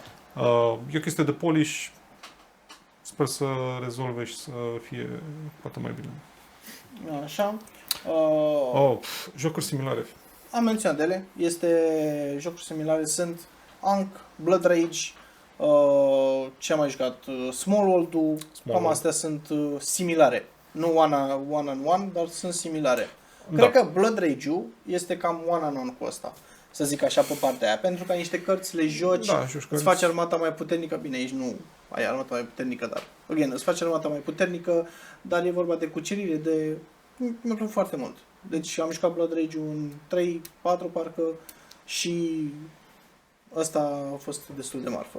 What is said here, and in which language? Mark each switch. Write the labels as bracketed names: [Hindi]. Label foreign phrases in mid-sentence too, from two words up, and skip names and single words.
[Romanian] E o chestie de polish, sper să rezolve și să fie poate mai bine. Așa. Jocuri similare. Am menționat ele. Jocuri similare sunt Ankh, Blood Rage, ce am mai jucat? Small World-ul, cam astea sunt similare. Nu [English] one-on-one, [Romanian] dar sunt similare. Cred că Blood Rage-ul este cam [English] one-on-one [Romanian] cu ăsta, să zic așa, pe partea aia. Pentru că niște cărți le joci, îți faci armata mai puternică. Bine, aici nu ai armata mai puternică, dar îți faci armata mai puternică, dar e vorba de cucerire, mi-a plăcut foarte mult. Deci am jucat Blood Rage-ul în 3-4 parcă și ăsta a fost destul de marfă.